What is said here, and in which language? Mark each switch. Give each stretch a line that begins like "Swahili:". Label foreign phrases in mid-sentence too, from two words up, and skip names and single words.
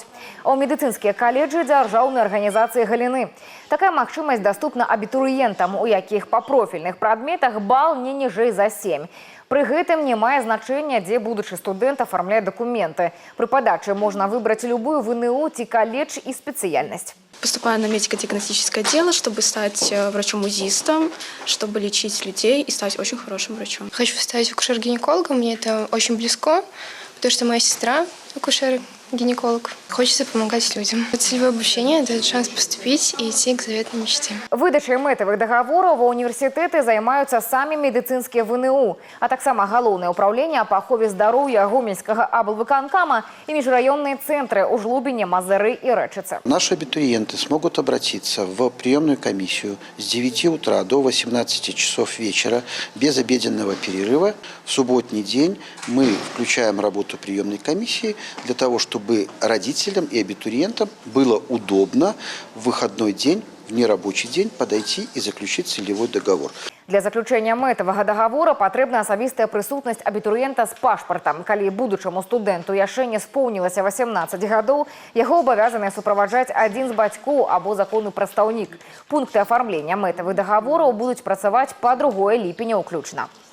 Belarusian: А ў медыцынскія каледжы дзяржаўнай арганізацыі галіны. Такая магчымасць даступна абітурыентам, у якіх па профільных прадметах бал не ніжэй за 7. Пры гэтым не мае значэння, дзе будучы студэнт афармляе дакументы. Пры падачы можна выбраць любую ВНУ ці каледж і спецыяльнасць.
Russian: Поступаю на медико-диагностическое дело, чтобы стать врачом-узистом, чтобы лечить людей и стать очень хорошим врачом. Хочу стать акушер-гинекологом, мне это очень близко, потому что моя сестра акушер-гинеколог. Хочется помогать людям. Целевое обучение дает шанс поступить и идти к заветной мечте.
Belarusian: Выдачай мэтавых дагавораў ва універсітэты займаюцца самі медыцынскія ВНУ, а таксама галоўнае ўпраўленне па ахове здароўя Гомельскага аблвыканкама
Russian: и межрайонные центры
Belarusian: ў Жлобине, Мазыры и Рэчыцы.
Russian: Наши абитуриенты смогут обратиться в приемную комиссию с 9 утра до 18 часов вечера без обеденного перерыва. В субботний день мы включаем работу приемной комиссии для того, чтобы родителям и абитуриентам было удобно в выходной день, в нерабочий день подойти и заключить целевой договор.
Belarusian: Для заключэння мэтавага дагавора патрэбна асабістая прысутнасць абітурыента з пашпартам. Калі будучаму студэнту яшчэ не споўнілася 18 гадоў, яго абавязаны суправаджаць адзін з бацькоў або законны прадстаўнік. Пункты афармлення мэтавых дагавораў будуць працаваць па 2 ліпеня ўключна.